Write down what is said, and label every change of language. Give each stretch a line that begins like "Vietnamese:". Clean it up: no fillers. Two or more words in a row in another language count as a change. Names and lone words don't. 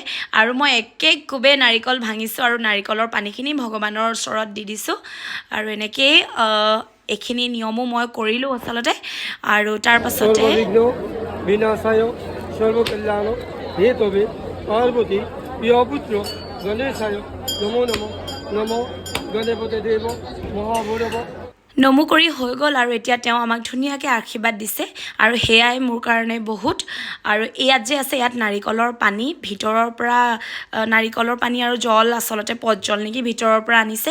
Assamese: আৰু মই একেকোবে নাৰিকল ভাঙিছোঁ আৰু নাৰিকলৰ পানীখিনি ভগৱানৰ ওচৰত দি দিছোঁ। আৰু এনেকৈয়ে এইখিনি নিয়মো মই কৰিলোঁ আচলতে। আৰু তাৰ পাছতে
Sanskrit: বিনাশায় সর্বকল্যাণ হেতবে পার্বতী প্রিয় পুত্র গণেশায় নমো নমঃ নমো গণপতি দেব মহাভৈৰৱ।
Assamese: নমো কৰি হৈ গ'ল, আৰু এতিয়া তেওঁ আমাক ধুনীয়াকৈ আশীৰ্বাদ দিছে, আৰু সেয়াই মোৰ কাৰণে বহুত। আৰু ইয়াত যে আছে, ইয়াত নাৰিকলৰ পানী, ভিতৰৰ পৰা নাৰিকলৰ পানী আৰু জল, আচলতে পটজল নেকি, ভিতৰৰ পৰা আনিছে।